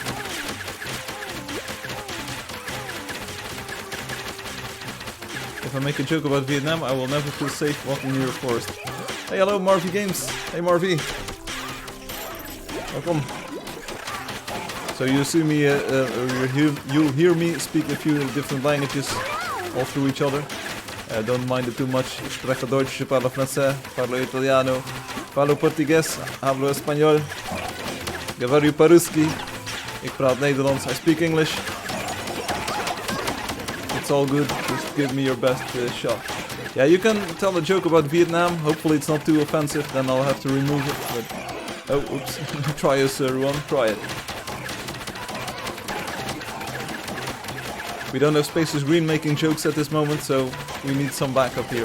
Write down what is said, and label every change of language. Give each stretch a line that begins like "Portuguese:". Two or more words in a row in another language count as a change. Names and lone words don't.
English: If I make a joke about Vietnam, I will never feel safe walking near a forest. Hey, hello, Marvy Games. Hey, Marvy. Welcome. So you see me, you'll hear me speak a few different languages all through each other. Don't mind it too much.
German: Ik spreche Deutsch,
Italian: parlo francés, parlo italiano, parlo português,
Spanish: hablo español,
Russian: говорю по-русски.
Dutch: Ik praat Nederlands.
English: I speak English. It's all good. Just give me your best shot. Yeah, you can tell a joke about Vietnam. Hopefully it's not too offensive. Then I'll have to remove it. But oh, oops! Try us, everyone. Try it. We don't have Spaces Green making jokes at this moment, so we need some backup here.